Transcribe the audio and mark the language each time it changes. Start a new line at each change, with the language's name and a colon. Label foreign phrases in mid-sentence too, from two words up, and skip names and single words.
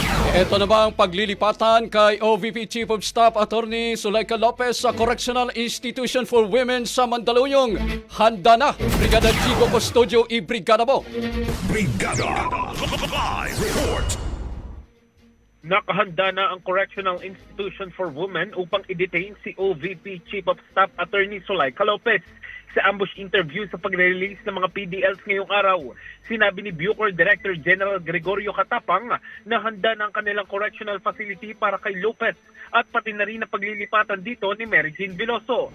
Filipino: Ito na ba ang paglilipatan kay OVP
English: Chief of Staff
Filipino: Attorney Zuleika Lopez sa Correctional Institution for Women sa Mandaluyong? Handa na! Brigada Chico Custodio, i-brigada mo! Brigada Live Report. Nakahanda na ang Correctional Institution for Women upang i-detain si OVP
English: Chief of Staff
Filipino: Attorney Zuleika Lopez. Sa
English: ambush interview
Filipino: sa pag-release ng mga PDLs ngayong araw, sinabi ni Bucor
English: Director General
Filipino: Gregorio Catapang na handa na ang kanilang
English: correctional facility
Filipino: para kay Lopez at pati na rin ang paglilipatan dito ni Mary Jean Veloso.